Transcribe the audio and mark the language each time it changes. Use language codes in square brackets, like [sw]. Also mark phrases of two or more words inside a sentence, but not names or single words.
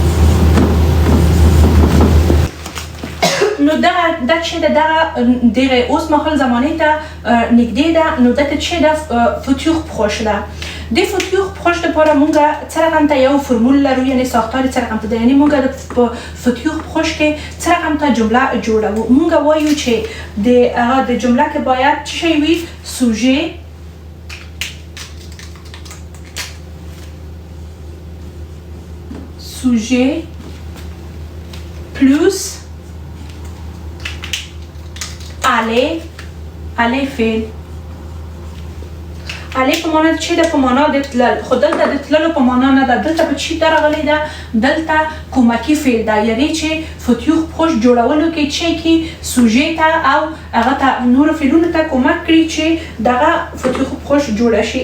[ps] نو دا چې ده دغه اوس مهال زمانې ته نږدې ده نو دغه چې ده [fr] futur proche [ps] ده. د [fr] futur proche [ps] دپاره مونږ څه رقم ته یو فرمول لرو یعنې ساختار څه رقم ته ده یعنې مونږ په [fr] futur proche [ps] کې څه رقم ته جمله جوړوو. مونږ وایو چې د جمله کې باید څه شی وي [fr] sujet plus aller [ps] فعل. aller په معنا چې ده په معنا د تلل خو دلته د تللو په معنا نه ده دلته په چی درغلی ده دلته کومکي فعل ده یعنی چې [fr] futur proche [ps] جوړولو کې چې کې سوژې ته او هغه ته نورو فعلونو ته کومک کړي چې دغه [fr] futur proche [ps] جوړه شي.